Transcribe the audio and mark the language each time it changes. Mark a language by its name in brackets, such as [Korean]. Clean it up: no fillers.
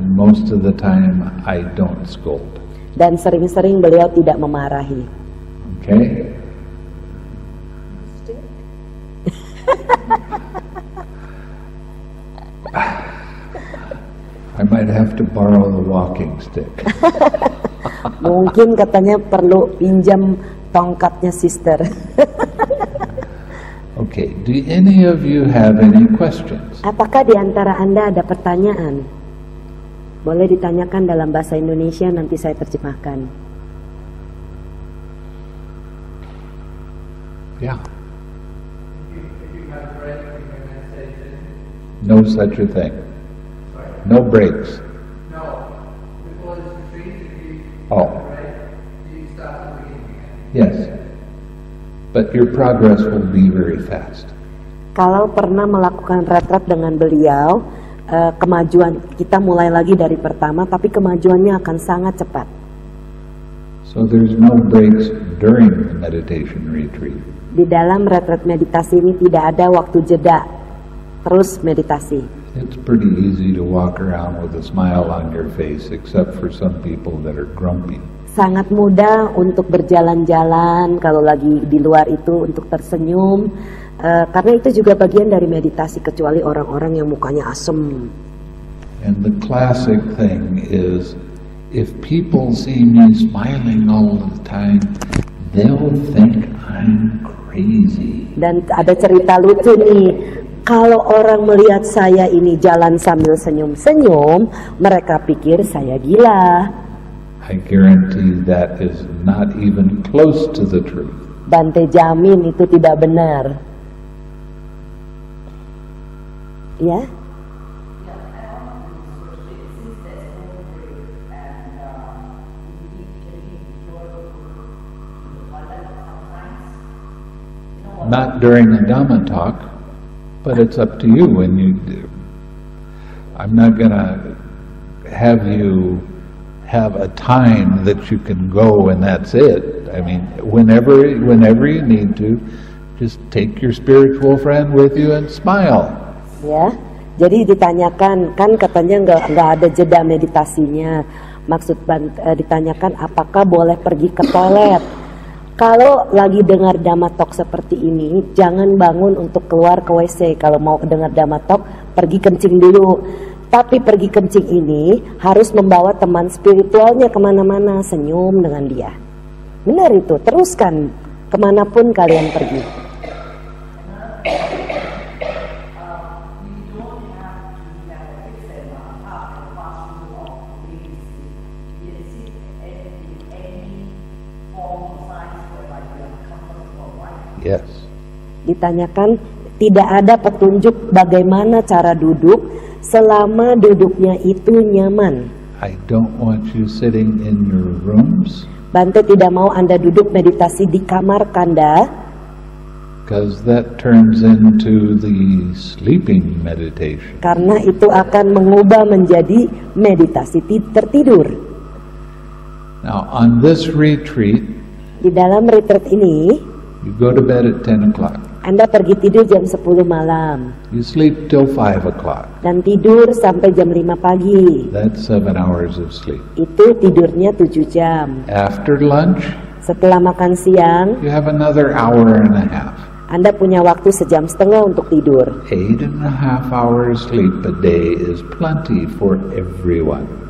[English] And most of the time, I don't scold. [Indonesian] Dan sering-sering beliau tidak memarahi. [English] Okay? I might have to borrow the walking stick. [Indonesian] Mungkin katanya perlu pinjam tongkatnya sister. [English] Okay, do any of you have any questions? [Indonesian] Apakah di antara Anda ada pertanyaan? Boleh ditanyakan dalam bahasa Indonesia, nanti saya terjemahkan. [English] Yeah. No such a thing. No breaks. No. Before this retreat, if you Oh, right, you stop at the beginning. yes. But your progress will be very fast. [Indonesian] Kalau pernah melakukan retret dengan beliau, kemajuan kita mulai lagi dari pertama, tapi kemajuannya akan sangat cepat. [English] So there's no breaks during the meditation retreat. [Indonesian] Di dalam retret meditasi ini tidak ada waktu jeda, terus meditasi. [English] It's pretty easy to walk around with a smile on your face, except for some people that are grumpy. [Indonesian] Sangat mudah untuk berjalan-jalan kalau lagi di luar itu untuk tersenyum, karena itu juga bagian dari meditasi, kecuali orang-orang yang mukanya asem. [English] And the classic thing is, if people see me smiling all the time, they'll think I'm crazy. [Indonesian] Dan ada cerita lucu nih, kalau orang melihat saya ini jalan sambil senyum-senyum, mereka pikir saya gila. [English] I guarantee that is not even close to the truth. [Indonesian] Bante jamin itu tidak benar. Ya? [English] Not during the Dhamma talk, but it's up to you when you do. I'm not going to have you have a time that you can go and that's it. I mean, whenever you need to, just take your spiritual friend with you and smile. [Indonesian] Ya, jadi ditanyakan, kan katanya nggak ada jeda meditasinya. Ditanyakan apakah boleh pergi ke toilet. Kalau lagi dengar Dhamma talk seperti ini, jangan bangun untuk keluar ke WC. Kalau mau dengar Dhamma talk, pergi kencing dulu. Tapi pergi kencing ini harus membawa teman spiritualnya kemana-mana, senyum dengan dia. Benar itu, teruskan kemanapun kalian pergi. Yes. Ditanyakan, tidak ada petunjuk bagaimana cara duduk selama duduknya itu nyaman. [English] I don't want you sitting in your rooms, [Indonesian] Bante tidak mau Anda duduk meditasi di kamar Kanda, [English] because that turns into the sleeping meditation. [Indonesian] karena itu akan mengubah menjadi meditasi tertidur. [English] Now, on this retreat, [Indonesian] Di dalam retreat ini, [English] you go to bed at 10 o'clock. [Indonesian] Anda pergi tidur jam 10 malam [English] You sleep till 5 o'clock. [Indonesian] dan tidur sampai jam 5 pagi. [English] That's 7 hours of sleep. [Indonesian] Itu tidurnya 7 jam. [English] After lunch, [Indonesian] Setelah makan siang, [English] you have another hour and a half. [Indonesian] Anda punya waktu sejam setengah untuk tidur. [English] 8.5 hours sleep a day is plenty for everyone.